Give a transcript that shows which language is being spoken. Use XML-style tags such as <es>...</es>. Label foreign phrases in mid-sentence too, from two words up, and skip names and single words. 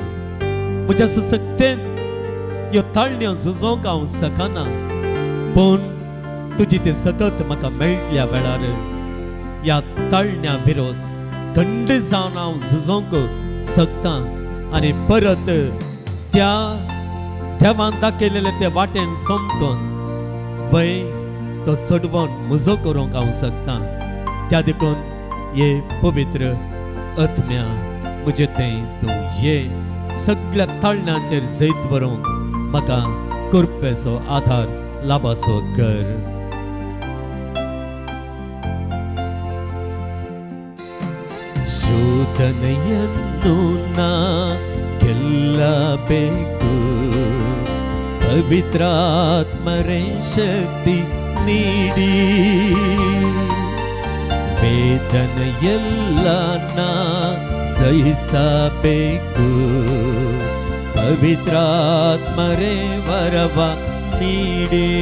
<kok>म्हज्या सशक्तेन ह्यो ताळण्यो झुजोवंक हांव शकना, पूण तुजी ती सकत म्हाका मेळिल्ल्या वेळार ह्या ताळण्या विरोध खंड जावन हांव झुजोवंक शकता आनी परत त्या देवान दाखयलेले ते वाटेन सोमकोन वय तो सोडवून म्हजो करूंक हांव शकता. त्या देखून हे पवित्र आत्म्या म्हजे थंय तूं ये सगळ्या ताळण्यांचेर जैत व्हरूंक म्हाका कृपेचो आधार लाभासो कर.</kok> <kn>ಶೋಧನೆಯನ್ನು ನಾ ಗೆಲ್ಲಬೇಕು, ಪವಿತ್ರಾತ್ಮರೇ ಶಕ್ತಿ ನೀಡಿ, ವೇದನೆಯೆಲ್ಲ ನಾ ಸಹಿಸಬೇಕು, ಪವಿತ್ರಾತ್ಮರೇ ವರವ ನೀಡಿ.</kn>